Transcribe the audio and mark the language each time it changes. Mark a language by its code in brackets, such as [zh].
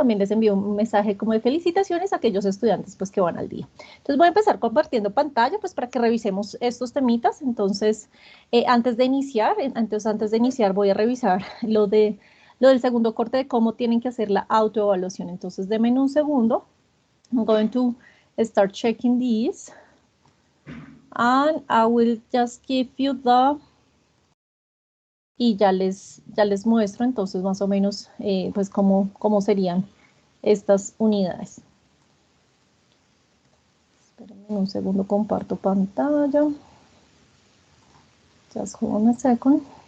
[es] También les envío un mensaje como de felicitaciones a aquellos estudiantes pues que van al día. Entonces voy a empezar compartiendo pantalla pues para que revisemos estos temitas. Entonces, antes de iniciar voy a revisar lo del segundo corte de cómo tienen que hacer la autoevaluación. Entonces, denme un segundo. [en] I'm going to start checking these. And I will just give you the... [es] Y ya les muestro entonces más o menos pues cómo serían estas unidades. Espérenme un segundo, comparto pantalla. [en] Just hold on a second.